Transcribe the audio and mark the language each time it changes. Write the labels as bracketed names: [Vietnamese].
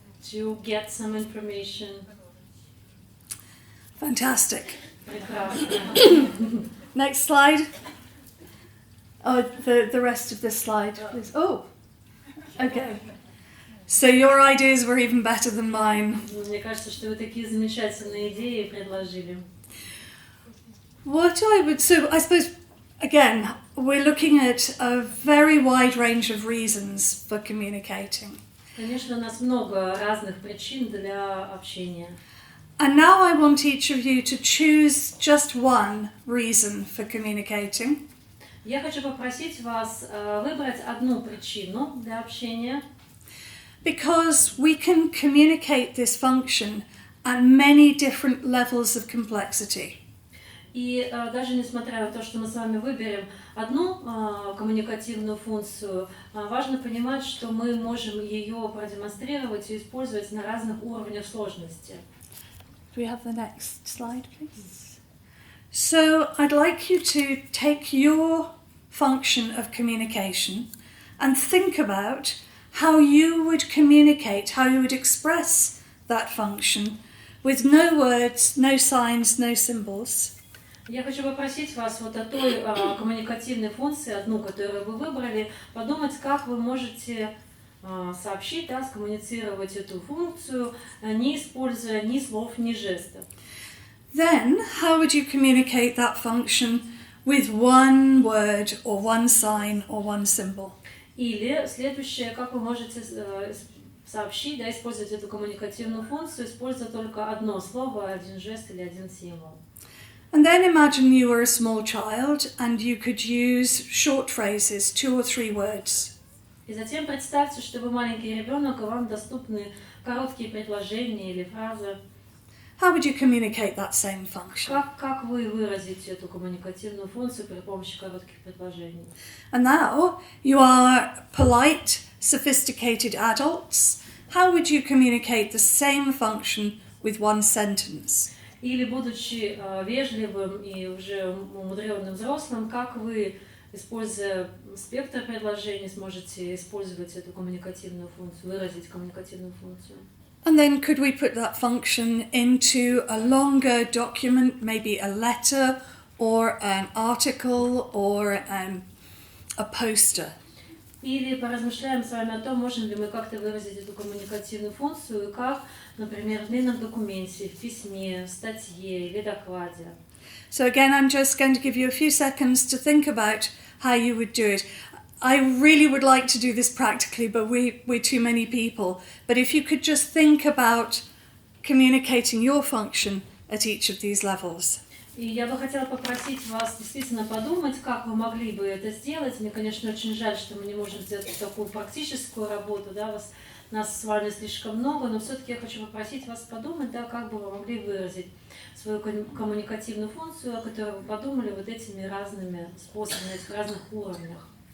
[English] To get some information. Fantastic. [Russian] Прекрасно. [English] Next slide. Oh, the rest of this slide, please. Oh, okay. So your ideas were even better than mine. [Russian] Мне кажется, что вы такие замечательные идеи предложили. [English] So I suppose, again, we're looking at a very wide range of reasons for communicating. [Russian] Конечно, у нас много разных причин для общения. [English] And now I want each of you to choose just one reason for communicating. [Russian] Я хочу попросить вас выбрать одну причину для общения. [English] Because we can communicate this function at many different levels of complexity. [Russian] И даже несмотря на то, что мы с вами выберем одну коммуникативную функцию, важно понимать, что мы можем ее продемонстрировать и использовать на разных уровнях сложности. [English] Do we have the next slide, please? So I'd like you to take your function of communication and think about how you would communicate, how you would express that function with no words, no signs, no symbols. [Russian] Я хочу попросить вас вот о той коммуникативной функции, одну, которую вы выбрали, подумать, как вы можете сообщить, скоммуницировать эту функцию, не используя ни слов, ни жестов. [English] Then, how would you communicate that function with one word or one sign or one symbol? [Russian] Или следующее, как вы можете сообщить, использовать эту коммуникативную функцию, используя только одно слово, один жест или один символ. [English] And then imagine you were a small child and you could use short phrases, 2 or 3 words. [Russian] И затем представьте, что вы маленький ребенок, и вам доступны короткие предложения или фразы. [English] How would you communicate that same function? [Russian] Как вы выразите эту коммуникативную функцию при помощи коротких предложений? [English] And now you are polite, sophisticated adults. How would you communicate the same function with one sentence? [Russian] Или, будучи вежливым и уже умудренным взрослым, как вы, используя спектр предложений, сможете использовать эту коммуникативную функцию, выразить коммуникативную функцию? [English] And then could we put that function into a longer document, maybe a letter or an article or a poster? [Russian] Или поразмышляем с вами о том, можем ли мы как-то выразить эту коммуникативную функцию, и как, например, в длинном документе, в письме, в статье или докладе. [English] So again, I'm just going to give you a few seconds to think about how you would do it. I really would like to do this practically, but we're too many people. But if you could just think about communicating your function at each of these levels. [Russian] И я бы хотела попросить вас действительно подумать, как вы могли бы это сделать. Мне, конечно, очень жаль, что мы не можем сделать такую практическую работу, да, нас с вами слишком много, но все-таки я хочу попросить вас подумать, да, как бы вы могли выразить свою коммуникативную функцию, о которой вы подумали вот этими разными способами, в разных уровнях.